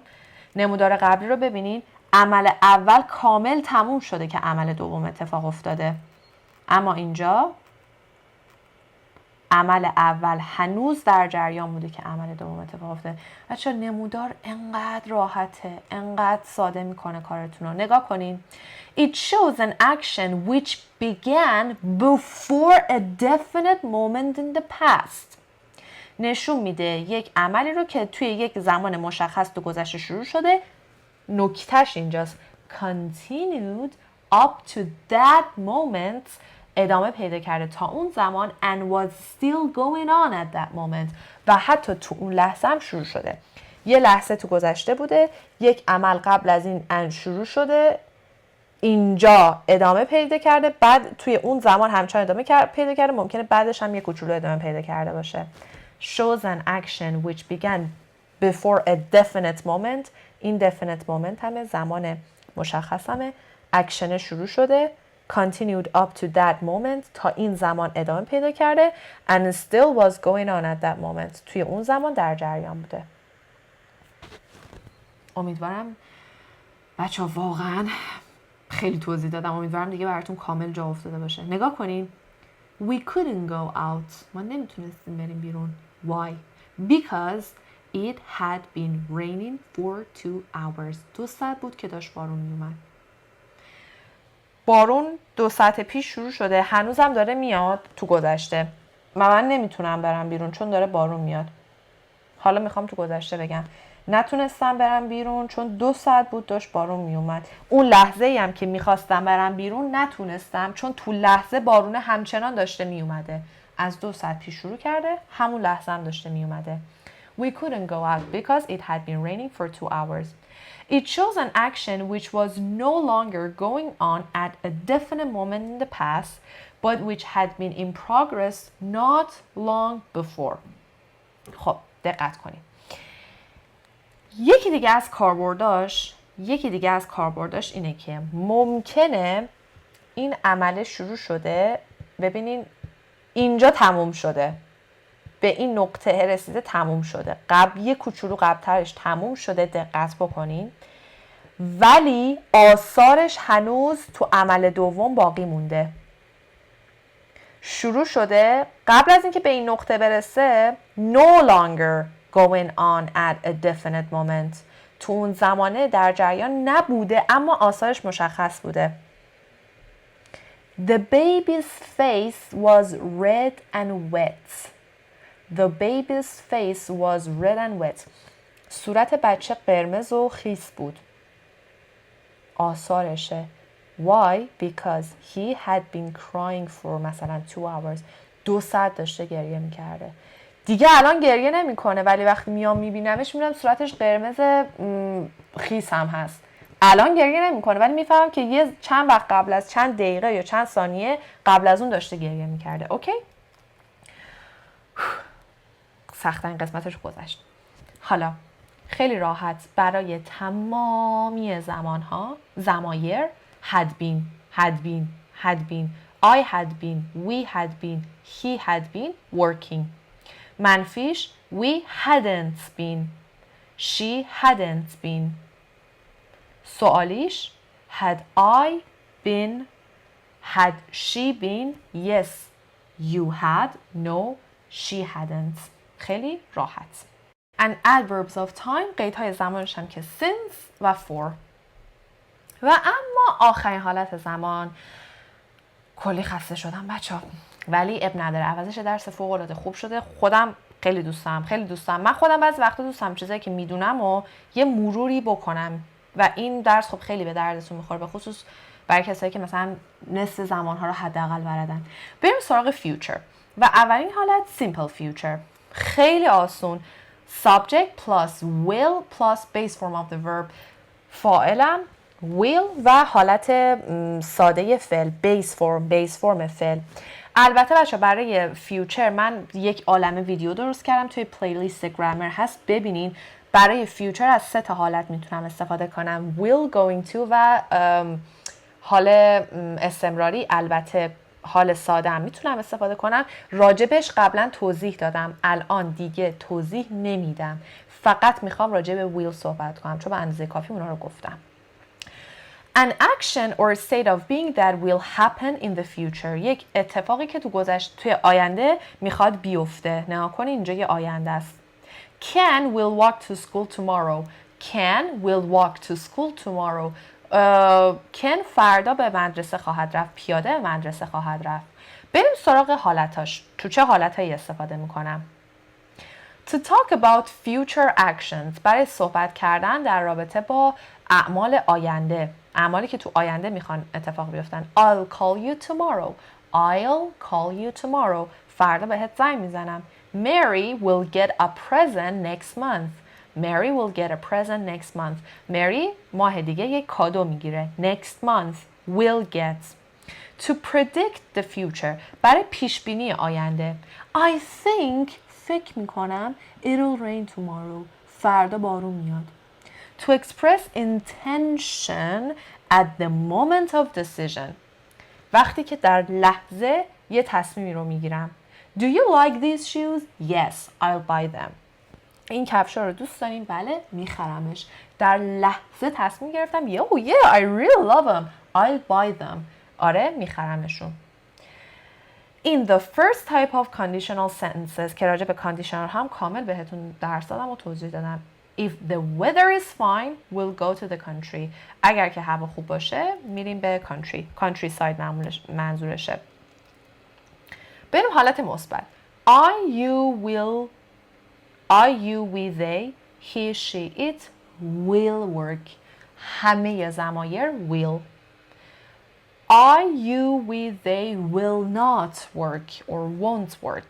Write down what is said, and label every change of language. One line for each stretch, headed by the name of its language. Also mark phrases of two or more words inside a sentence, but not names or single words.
Persian: نمودار قبلی رو ببینین، عمل اول کامل تموم شده که عمل دوم اتفاق افتاده. اما اینجا عمل اول هنوز در جریان بوده که عمل دوم اتفاق افتاده. بچه‌ها نمودار انقدر راحته، انقدر ساده میکنه کارتون رو. نگاه کنین.
English: It shows an action which began before a definite moment in the past.
Persian: نشون میده یک عملی رو که توی یک زمان مشخص تو گذشته شروع شده. نکتهش اینجاست.
English: Continued up to that moment.
Persian: ادامه پیدا کرده تا اون زمان
English: and was still going on at that moment.
Persian: و حتی تو اون لحظه هم شروع شده. یه لحظه تو گذشته بوده. یک عمل قبل از این شروع شده. اینجا ادامه پیدا کرده. بعد توی اون زمان همچنان ادامه پیدا کرده. ممکنه بعدش هم یه کوچولو ادامه پیدا کرده باشه.
English: Shows an action which began before a definite moment.
Persian: این
English: definite moment
Persian: همه زمان مشخص همه. اکشن شروع شده.
English: Continued up to that moment.
Persian: تا این زمان ادامه پیدا کرده.
English: And still was going on at that moment.
Persian: توی اون زمان در جریان بوده. امیدوارم بچه ها واقعا خیلی توضیح دادم. امیدوارم دیگه براتون کامل جا افتاده باشه. نگاه کنین.
English: We couldn't go out.
Persian: ما نمیتونستیم بریم بیرون.
English: Why? Because it had been raining for 2 hours.
Persian: 2 ساعت بود که داشت بارون میومد. بارون 2 ساعت پیش شروع شده. هنوزم داره میاد تو گذشته. من نمیتونم برم بیرون چون داره بارون میاد. حالا میخوام تو گذشته بگم. نتونستم برم بیرون چون 2 ساعت بود داشت بارون میومد. اون لحظه ای هم که میخواستم برم بیرون نتونستم چون تو لحظه بارون همچنان داشته میومده. از 2 ساعت پیش شروع کرده. همون لحظه هم داشته میومده.
English: We couldn't go out because it had been raining for 2 hours. It shows an action which was no longer going on at a definite moment in the past, but which had been in progress not long before.
Persian: خب دقت کنید. یکی دیگه از کاربرداش اینه که ممکنه این عمل شروع شده. ببینین اینجا تموم شده. به این نقطه رسیده تموم شده. یه کوچولو قبلترش تموم شده. دقت بکنین. ولی آثارش هنوز تو عمل دوم باقی مونده. شروع شده قبل از اینکه به این نقطه برسه
English: no longer going on at a definite moment.
Persian: تو اون زمانه در جریان نبوده اما آثارش مشخص بوده.
English: The baby's face was red and wet. The baby's face was red and wet.
Persian: صورت بچه قرمز و خیس بود. آثارشه.
English: Why? Because he had been crying for مثلا 2 hours.
Persian: 2 ساعت داشته گریه میکرده. دیگه الان گریه نمیکنه ولی وقتی میام میبینمش میبینم صورتش قرمز خیس هم هست. الان گریه نمیکنه ولی میفهمم که یه چند وقت قبل از چند دقیقه یا چند ثانیه قبل از اون داشته گریه میکرده. اوکی؟ سخت‌ترین قسمتش گذشت. حالا خیلی راحت برای تمامی زمایر
English: had been, I had been, we had been, he had been working. منفیش we hadn't been, she hadn't been. سوالیش had I been, had she been, yes, you had, no, she hadn't.
Persian: خیلی راحت. And adverbs of time قیدهای زمانش هم که since و for. و اما آخرین حالت زمان کلی خسته شدم بچه‌ها ولی اب نداره عوضش درس فوق العاده خوب شده. خودم خیلی دوستم. من خودم بعضی وقتا دوستم چیزایی که میدونم و یه مروری بکنم و این درس خب خیلی به دردتون میخوره به خصوص برای کسایی که مثلا نصف زمانها رو حداقل بلدن. بریم سراغ future و اولین حالت
English: simple future.
Persian: خیلی آسون.
English: Subject plus will plus base form of the verb.
Persian: فاعلم will و حالت ساده فعل
English: base form
Persian: فعل. البته بچه برای فیوچر من یک عالمه ویدیو درست کردم توی پلیلیست گرامر هست، ببینین. برای فیوچر از 3 تا حالت میتونم استفاده کنم:
English: will, going to
Persian: و حال استمراری. البته حال ساده هم میتونم استفاده کنم. راجبش قبلا توضیح دادم، الان دیگه توضیح نمیدم، فقط میخوام راجب will صحبت کنم چون به اندازه کافی اونا رو گفتم.
English: An action or state of being that will happen in the future.
Persian: یک اتفاقی که توی آینده میخواد بیفته. نگاه کنید اینجا یه آینده است.
English: Ken will walk to school tomorrow. Ken will walk to school tomorrow.
Persian: کن فردا به مدرسه خواهد رفت. پیاده به مدرسه خواهد رفت. بریم سراغ حالتاش. تو چه حالتایی استفاده میکنم؟
English: To talk about future actions.
Persian: برای صحبت کردن در رابطه با اعمال آینده. اعمالی که تو آینده میخوان اتفاق بیفتن.
English: I'll call you tomorrow. I'll call you tomorrow.
Persian: فردا بهت زنگ میزنم.
English: Mary will get a present next month. Mary will get a present next month.
Persian: Mary ماه دیگه یک کادو میگیره.
English: Next month. Will get. To predict the future.
Persian: برای پیش بینی آینده.
English: I think
Persian: فکر میکنم
English: it'll rain tomorrow.
Persian: فردا بارون میاد.
English: To express intention at the moment of decision.
Persian: وقتی که در لحظه یه تصمیمی رو میگیرم.
English: Do you like these shoes? Yes, I'll buy them.
Persian: این کفشا رو دوست دارین؟ بله، میخرمش. در لحظه تصمیم گرفتم
English: yeah, I really love them. I'll buy them.
Persian: آره، میخرمشون.
English: In the first type of conditional sentences
Persian: که راجع به conditional هم کامل بهتون درس دادم و توضیح دادم.
English: If the weather is fine, we'll go to the country.
Persian: اگر که هوا خوب باشه میریم به countryside منظورشه. بریم حالت مثبت.
English: I, we, they, he, she, it will work.
Persian: همه ضمایر will.
English: I, you, we, they will not work or won't work.